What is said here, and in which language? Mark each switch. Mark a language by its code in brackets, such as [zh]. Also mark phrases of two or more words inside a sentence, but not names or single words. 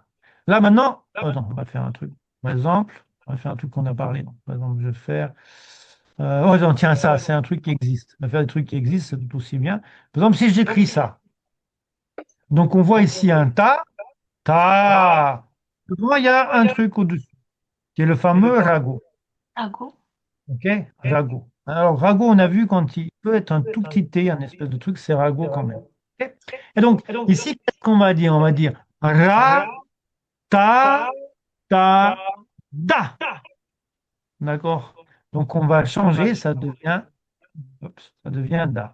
[fr] Là maintenant, attends, on va faire un truc. Par exemple, on va faire un truc qu'on a parlé. Donc, par exemple, je vais faire. Oh non, tiens, ça, c'est un truc qui existe. On va faire des trucs qui existent, c'est tout aussi bien. Par exemple, si j'écris ça. Donc on voit ici un ta, ta. Devant, il y a un truc au-dessus, qui est le fameux ragot. Ago. OK? Ragot. Alors, ragot, on a vu quand il peut être un tout petit T, un espèce de truc, c'est ragot quand même. OK. Et donc, ici, qu'est-ce qu'on va dire? On va dire ra, ta, ta, da. D'accord? Donc, on va changer, ça devient da.